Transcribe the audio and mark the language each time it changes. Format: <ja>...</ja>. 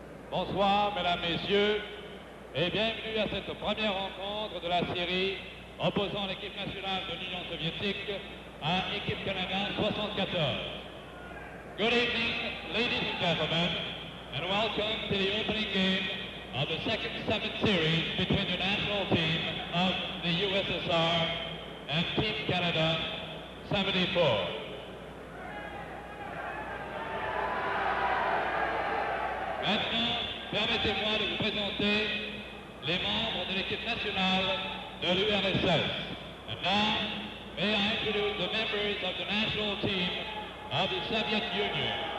<fr>Bonsoir, mesdames, messieurs, et bienvenue à cette première rencontre de la série opposant l'équipe nationale de l'Union soviétique à l'équipe Canada 74.</fr> <en>Good evening, ladies and gentlemen, and welcome to the opening game of the second Summit Series between the national team of the USSR and Team Canada 74.</en> <fr>Maintenant, permettez-moi de vous présenter les membres de l'équipe nationale de l'URSS.</fr> <en>And now, may I introduce the members of the national team of the Soviet Union.</en>